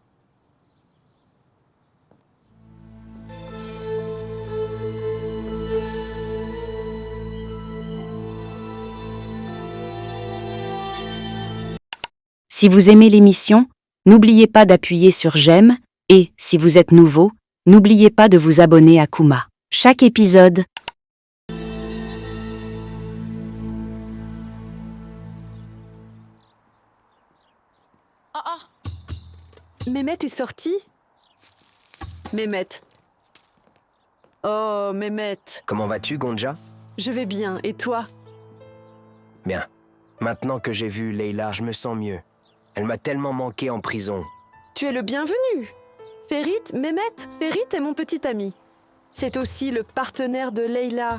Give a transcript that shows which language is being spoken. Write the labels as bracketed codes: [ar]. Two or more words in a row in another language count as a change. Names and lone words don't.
[fr] Si vous aimez l'émission, n'oubliez pas d'appuyer sur j'aime et, si vous êtes nouveau, n'oubliez pas de vous abonner à Kuma. Chaque épisode Mehmet est sorti? Mehmet. Oh, Mehmet. Comment vas-tu, Gonja? Je vais bien, et toi? Bien. Maintenant que j'ai vu Leila, je me sens mieux. Elle m'a tellement manqué en prison. Tu es le bienvenu. Ferit, Mehmet, Ferit est mon petit ami. C'est aussi le partenaire de Leila.